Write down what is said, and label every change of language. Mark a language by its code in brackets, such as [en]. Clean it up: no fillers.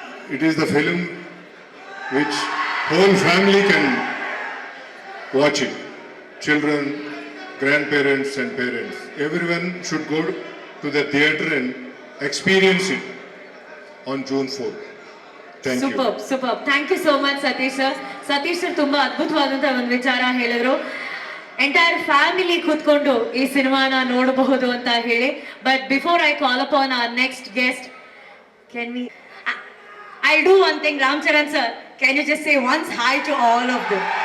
[en] It is the film which whole family can watch it. Children, grandparents and parents. Everyone should go to the theatre and experience it on June 4th. Thank you. Superb. Thank you so much, Satish sir. [kn] Satish sir ತುಂಬಾ ಅದ್ಭುತವಾದಂತಹ ಒಂದು ವಿಚಾರ ಹೇಳಿದ್ರು. [en] entire family [kn] ಕೂತ್ಕೊಂಡು ಈ ಸಿನಿಮಾನ ನೋಡಬಹುದು ಅಂತ ಹೇಳಿ. [en] But before I call upon our next guest, can we? I'll do one thing, Ram Charan sir. Can you just say once hi to all of them?